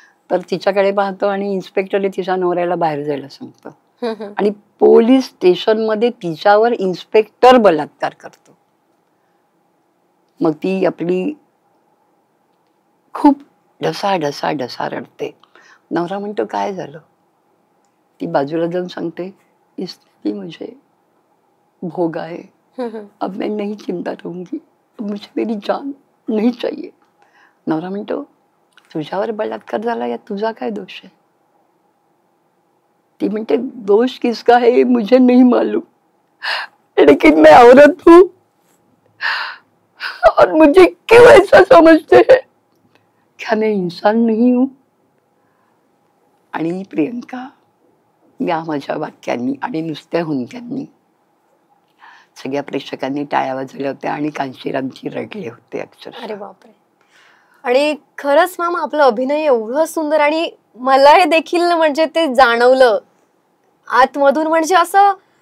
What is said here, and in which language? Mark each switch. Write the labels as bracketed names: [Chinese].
[Marathi] तर तिच्याकडे पाहतो आणि इन्स्पेक्टर तिच्या नवऱ्याला बाहेर जायला सांगतो, आणि पोलीस स्टेशन मध्ये तिच्यावर इन्स्पेक्टर बलात्कार करतो. मग ती आपली खूप ढसा ढसा ढसा रडते. नवरा म्हणतो काय झालं. ती बाजूला जाऊन सांगते, [Hindi] इसने भी मुझे भोगा है, अब मैं नहीं जिंदा रहूंगी, मुझे मेरी जान नहीं चाहिए. [Marathi] नवरा म्हणतो, तुझ्यावर बलात्कार झाला यात तुझा काय दोष आहे. ती म्हणते, [Hindi] दोष किसका है मुझे नहीं मालूम, लेकिन मैं औरत हूं और मुझे क्यों ऐसा समझते हैं, क्या मैं इंसान नहीं हूं. [Marathi] आणि प्रियंका, या माझ्या वाक्यांनी आणि नुसत्या हुंक्यांनी सगळ्या प्रेक्षकांनी टाळ्या वाजवल्या होत्या आणि कांशीरामजी रडले होते अक्षरशः. अरे बापरे. आणि खरंच मॅम, आपलं अभिनय एवढं सुंदर, आणि मला हे देखील म्हणजे ते जाणवलं आतमधून, म्हणजे असं.